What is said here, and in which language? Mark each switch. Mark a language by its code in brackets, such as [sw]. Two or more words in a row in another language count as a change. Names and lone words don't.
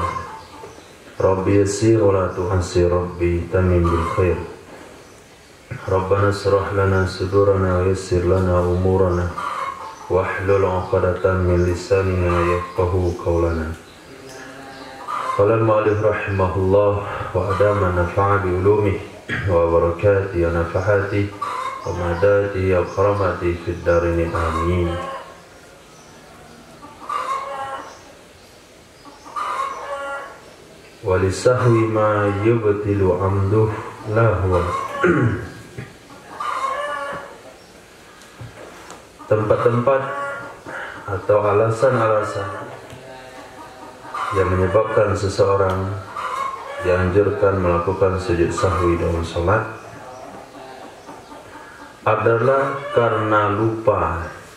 [ar] رب يسر ولا تعسر، رب تمم بالخير. ربنا اشرح لنا صدورنا ويسر لنا أمورنا واحلل عقدة من لساننا يفقهوا قولنا. قال المؤلف رحمه الله وأدام نفع بعلومه وبركاته ونفحاته ومدداته وكراماته في الدارين آمين. وللسهو ما يبطل عمده له. [id] Tempat-tempat atau alasan-alasan yang menyebabkan seseorang dianjurkan melakukan sujud sahwi dalam sholat adalah karena lupa